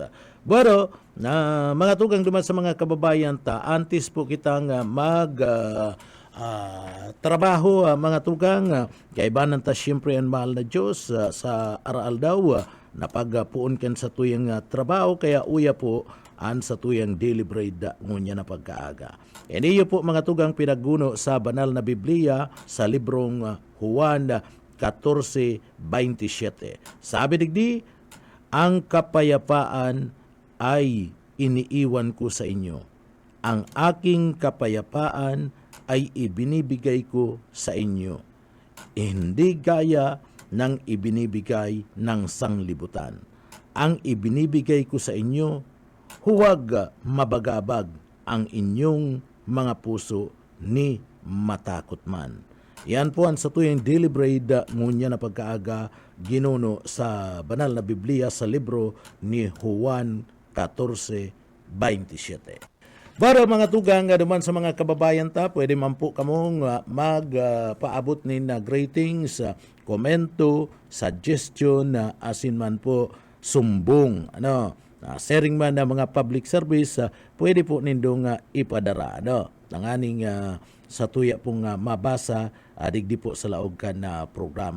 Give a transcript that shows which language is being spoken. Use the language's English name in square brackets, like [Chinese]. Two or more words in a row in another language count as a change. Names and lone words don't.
[Bikol] Pero, mga tugang duman sa mga kababayan ta, antes po kitang trabaho mga tugang kaibanan ta siyempre ang mahal na Diyos sa araal daw napagpuon kan sa tuyang trabaho kaya uya po an sa tuyang [English] daily bread [Bikol] ngunya na pagkaaga. Iniyo po mga tugang pinagguno sa banal na Biblia sa librong Juan 14:27. Sabi digdi, [Filipino] ang kapayapaan ay iniiwan ko sa inyo. Ang aking kapayapaan ay ibinibigay ko sa inyo. Hindi gaya ng ibinibigay ng sanglibutan. Ang ibinibigay ko sa inyo, huwag mabagabag ang inyong mga puso ni matakot man. [Bikol] Yan po ang sa tuyang [English] daily bread [Bikol] ngunya na pagkaaga ginuno sa banal na Biblia sa libro ni Juan 14:27. Para mga tugang duman sa mga kababayan ta, pwede man po kamong magpaabot ni na ratings, komento, suggestion, asin man po sumbong, sharing man na mga [English] public service, [Bikol] pwede po nindong ipadara, nanganing sa tuya pong mabasa, digdi po sa laog ka na programa.